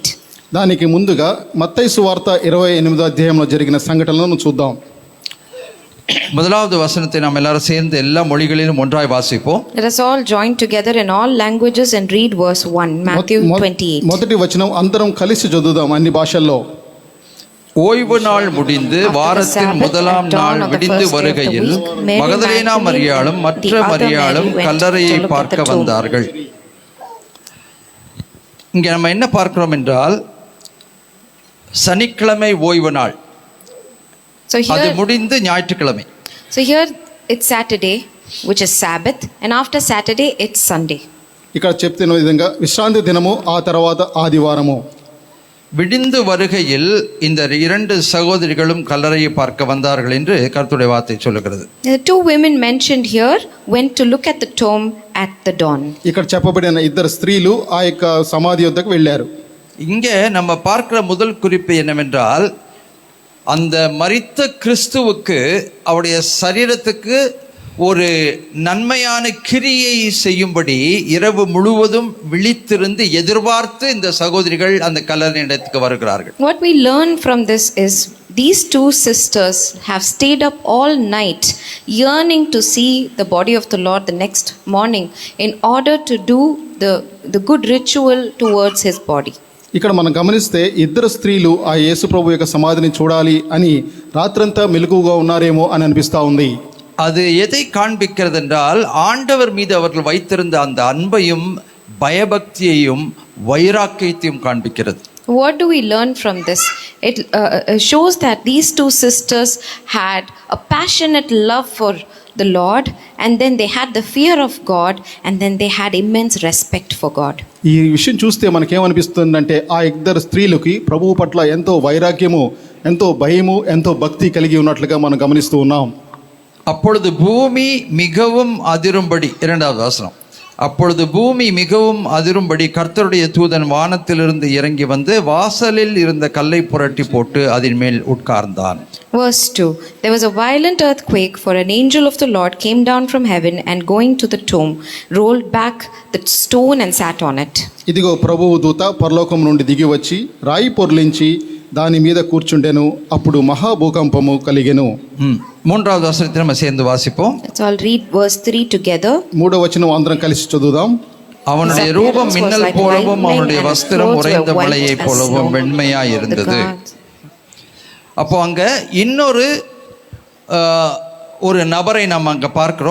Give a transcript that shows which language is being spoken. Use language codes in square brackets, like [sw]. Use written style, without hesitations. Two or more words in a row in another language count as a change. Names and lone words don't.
[te] దానికి ముందుగా మత్తయి సువార్త 28వ అధ్యాయంలో జరిగిన సంఘటనలను చూద్దాం. [ta] முதலாவது வசனத்தை நாம் எல்லாரும் சேர்ந்து எல்லா மொழிகளிலும் ஒன்றாய் வாசிப்போம். [en] Let us all join together in all languages and read verse 1, Matthew 28. [te] మొదటి వచనం అందరం కలిసి చదువుదాం అన్ని భాషల్లో. [ta] ஓய்வு நாள் முடிந்து வாரத்தின் முதலாம் நாள் விடிந்து வருகையில் மகதலேனா மரியாளும் மற்ற மரியாளும் கல்லறையை பார்க்க வந்தார்கள். இங்கே நம்ம என்ன பார்க்கிறோம் என்றால், சனிக்கிழமை ஓய்வு நாள், அது முடிந்து ஞாயிற்றுக்கிழமை. [en] So here it's Saturday, which is Sabbath, and after Saturday it's Sunday. [te] ఇక్కడ చెప్తున్న విధంగా విశ్రాంతి దినము, ఆ తర్వాత ఆదివారము. [ta] விடிந்து வருகையில் இந்த இரண்டு சகோதரிகளும் கல்லறையை பார்க்க வந்தார்கள் என்று கர்த்தருடைய வார்த்தை சொல்லுகிறது. [en] The two women mentioned here went to look at the tomb at the dawn. [te] ఇక్కడ చెప్పబడిన ఇద్దరు స్త్రీలు ఆ యొక్క సమాధి వద్దకు వెళ్ళారు. [ta] இங்கே நம்ம பார்க்கிற முதல் குறிப்பு என்னவென்றால், அந்த மரித்த கிறிஸ்துவுக்கு அவருடைய சரீரத்துக்கு ஒரு நன்மையான கிரியை செய்யும்படி இரவு முழுவதும் விழித்திருந்து எதிர்பார்த்து இந்த சகோதரிகள் அந்த கல்லறை இடத்துக்கு வருகிறார்கள். [en] What we learn from this is these two sisters have stayed up all night yearning to see the body of the Lord the next morning in order to do the good ritual towards his body. [te] ఇక్కడ మనం గమనిస్తే ఇద్దరు స్త్రీలు ఆ యేసు ప్రభు యొక్క సమాధిని చూడాలి అని రాత్రంతా మెలకువగా ఉన్నారేమో అని అనిపిస్తూ ఉంది. [ta] அது எதை காண்பிக்கிறது என்றால், ஆண்டவர் மீது அவர்கள் வைத்திருந்த அந்த அன்பையும் பயபக்தியையும் வைராக்கியத்தையும் காண்பிக்கிறது. [en] What do we learn from this? It shows that these two sisters had a passionate love for the Lord, and then they had the fear of God, and then they had immense respect for God. [te] ఈ విషయం చూస్తే మనకేమనిపిస్తుందంటే, ఆ ఇద్దరు స్త్రీలకి ప్రభువు పట్ల ఎంతో వైరాగ్యము, ఎంతో భయము, ఎంతో భక్తి కలిగి ఉన్నట్లుగా మనం గమనిస్తూ ఉన్నాం. [ta] அப்பொழுது பூமி மிகவும் அதிரும்படி, இரண்டாவது வசனம், அப்பொழுது பூமி மிகவும் அதிரும்படி கர்த்தருடைய தூதன் வானத்திலிருந்து இறங்கி வந்து வாசலில் இருந்த கல்லை புரட்டி போட்டு அதன் மேல் உட்கார்ந்தான். [en] Verse 2, there was a violent earthquake, for an angel of the Lord came down from heaven and going to the tomb rolled back the stone and sat on it. [te] ఇదిగో ప్రభువు దూత పరలోకం నుండి దిగి వచ్చి రాయి పొర్లించి దాని మీద కూర్చుండెను. అప్పుడు మహాభూకంపము కలిగెను. [ta] மூன்றாவது வசனத்தை நம்ம சேர்ந்து வாசிப்போம். [en] Let's all read verse 3 together. [te] 3వ వచనం అందరం కలిసి చదువుదాం. [ta] அவனுடைய ரூபம் மின்னல் போலவும் அவனுடைய வஸ்திரம் உறைந்த மலையை போலவும் வெண்மையாய் இருந்தது. அப்போ அங்க இன்னொரு ஒரு நபரை நம்ம அங்க பார்க்கிறோம்.